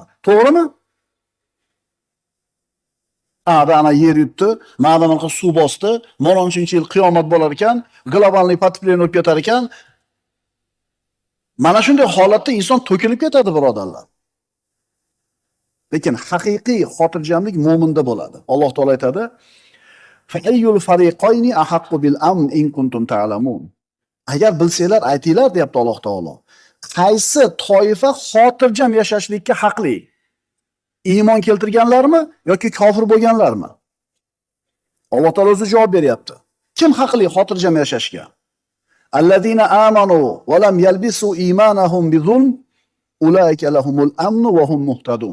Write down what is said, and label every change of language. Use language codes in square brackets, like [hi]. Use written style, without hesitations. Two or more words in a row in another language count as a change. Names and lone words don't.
[uz] To'g'rimi? Ana yer yutdi, mana suv bosdi, mo'ronchinchi yil qiyomat bo'lar ekan, [ru] глобальный потепление [uz] o'tib ketar ekan. Mana shunday holatda inson to'kilib ketadi, birodarlar. Lekin haqiqiy xotirjamlik mo'minda bo'ladi. [ar] Alloh taolo aytadi: "فأي الفريقين أحق بالأمن إن كنتم تعلمون." [uz] Agar bilsanglar aytinglar, deyapti Alloh taolo. Qaysi toifa xotirjam yashashlikka haqli? Iymon keltirganlarmi yoki kofir bo'lganlarmi? Alloh taolo o'zi javob beryapti. Kim haqli xotirjam yashashga? [ar] الذين آمنوا ولم يلبسوا إيمانهم بظلم أولئك لهم الأمن وهم مهتدون.